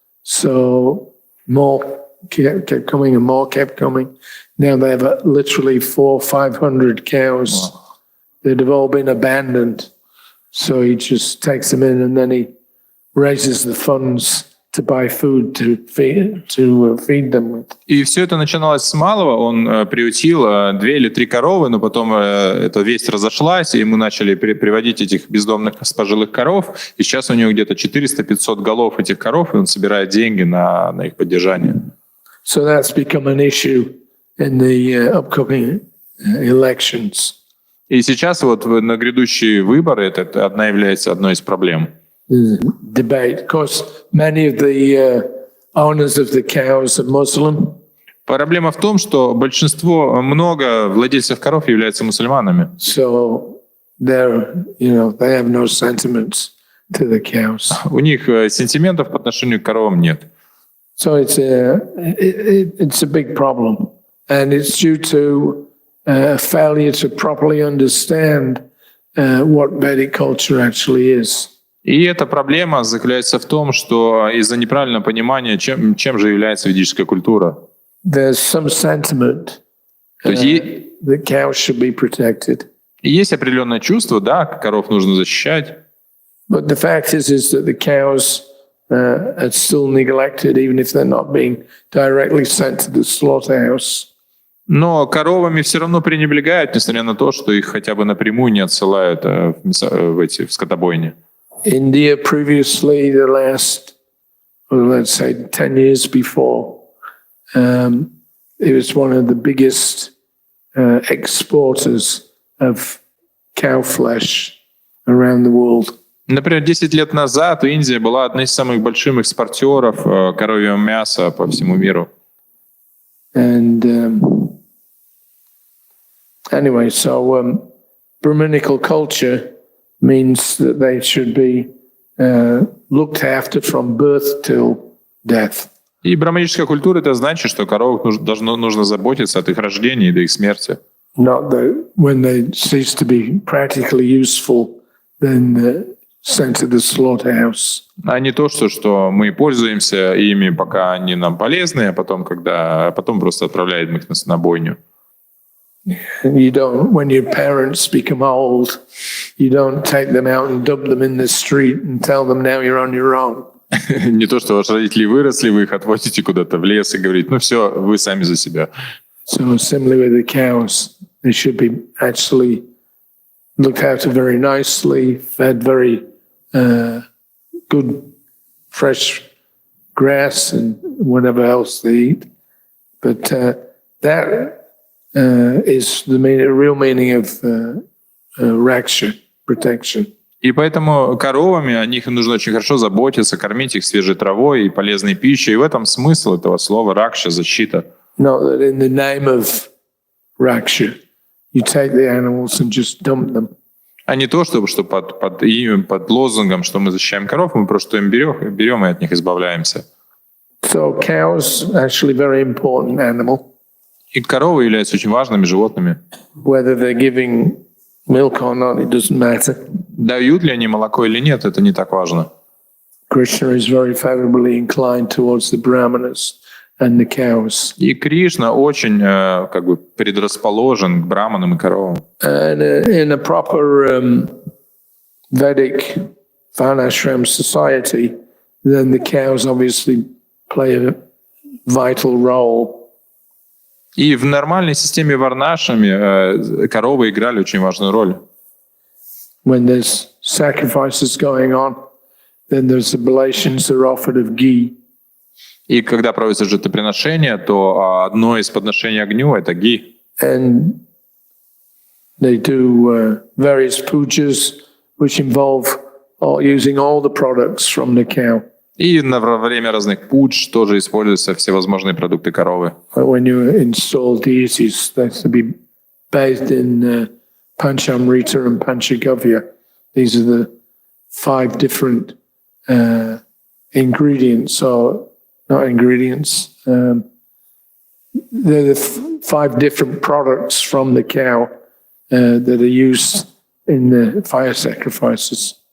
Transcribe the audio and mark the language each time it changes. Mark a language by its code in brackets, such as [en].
[en] So more kept coming and more kept coming. Now they have literally 400 or 500 cows. Wow. They'd have all been abandoned. So he just takes them in, and then he raises the funds to buy food to feed them with. [ru] И все это начиналось с малого. Он приютил 2 или 3 коровы, но потом эта весть разошлась, и мы начали приводить этих бездомных пожилых коров. И сейчас у него где-то 400-500 голов этих коров, и он собирает деньги на их поддержание. [en] So that's become an issue in the upcoming elections. [ru] И сейчас вот на грядущие выборы это является одной из проблем. [en] Debate. Of course, many of the owners of the cows are Muslim. [ru] Проблема в том, что много владельцев коров являются мусульманами. [en] So they have no sentiments to the cows. [ru] У них сентиментов по отношению к коровам нет. [en] So it's a big problem, and it's due to failure to properly understand what Vedic culture actually is. [ru] И эта проблема заключается в том, что из-за неправильного понимания, чем же является ведическая культура. [en] There's some sentiment that cows should be protected. [ru] Есть определенное чувство, да, коров нужно защищать. [en] But the fact is that the cows are still neglected, even if they're not being directly sent to the slaughterhouse. [ru] Но коровами все равно пренебрегают, несмотря на то, что их хотя бы напрямую не отсылают в скотобойни. [en] India previously, the last, well, let's say 10 years before, it was one of the biggest exporters of cow flesh around the world. [ru] Например, 10 лет назад Индия была одной из самых больших экспортеров коровьего мяса по всему миру. [en] And anyway, so Brahminical culture means that they should be looked after from birth till death. [ru] И браманическая культура — это значит, что коровах нужно заботиться от их рождения и до их смерти. [en] Not that when they cease to be practically useful, then sent to the slaughterhouse. [ru] А не то, что мы пользуемся ими, пока они нам полезны, а потом просто отправляем их на бойню. [en] You don't, when your parents become old, you don't take them out and dump them in the street and tell them now you're on your own. [ru] Не то, что ваши родители выросли, вы их отвозите куда-то в лес и говорите, ну все, вы сами за себя. [en] So similarly with the cows, they should be actually looked after very nicely, fed very good fresh grass and whatever else they eat. But that is the real meaning of raksha, protection. [ru] И поэтому коровами о них нужно очень хорошо заботиться, кормить их свежей травой и полезной пищей. И в этом смысл этого слова «ракша» — защита. [en] Not that in the name of raksha, you take the animals and just dump them. [ru] А не то, что под лозунгом, что мы защищаем коров, мы просто им берем и от них избавляемся. [en] So cows actually very important animal. [ru] И коровы являются очень важными животными. [en] Whether they're giving milk or not, it doesn't matter. [ru] Дают ли они молоко или нет, это не так важно. [en] Krishna is very favorably inclined towards the brahmanas and the cows. [ru] И Кришна очень предрасположен к браманам и коровам. [en] And in a proper Vedic Varnashram society, then the cows obviously play a vital role. [ru] И в нормальной системе варнашами коровы играли очень важную роль. [en] When there's sacrifices going on, then there's oblations that are offered of ghee. [ru] И когда проводятся жертвоприношения, то одно из подношений огню — это ги. [en] And they do various pujas, which involve using all the products from the cow. [ru] И во время разных пудж тоже используются всевозможные продукты коровы. [en] When you install deities, they have to be bathed in Panchamrita and Panchagavya. These are the 5 different ingredients, or not ingredients. They're the 5 different products from the cow that are used in the fire sacrifices.